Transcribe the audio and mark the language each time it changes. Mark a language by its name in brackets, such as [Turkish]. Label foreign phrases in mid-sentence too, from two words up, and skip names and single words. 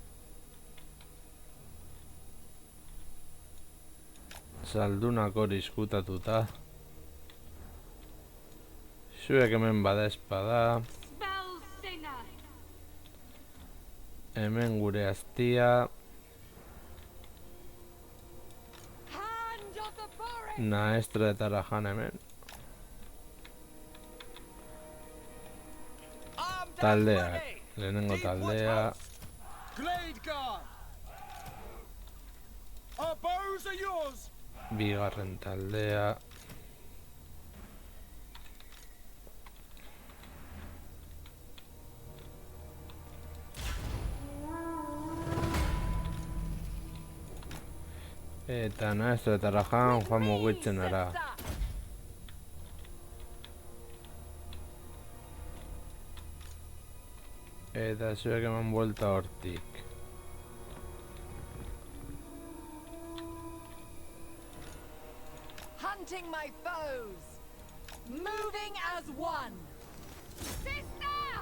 [Basque] Zaldunak hor izkutatuta. Zuek hemen bada espada. [English] Spell singer. [Basque] Hemen gure aztia. [English] Hand of the forest. [Basque] Naestretara jan hemen. [English] Armed and [Basque] Taldeak. [English] ready! [Basque] Lehenengo [English] Deep [Basque] taldea. [English] Woodhouse. Glade Guard! Our bows are yours! [Basque] Bigarren taldea. Eta naestretara jan, joan mugitzen ara. Eta zuek eman buelta hortik. [English] Hunting my foes. Moving as one. Sister!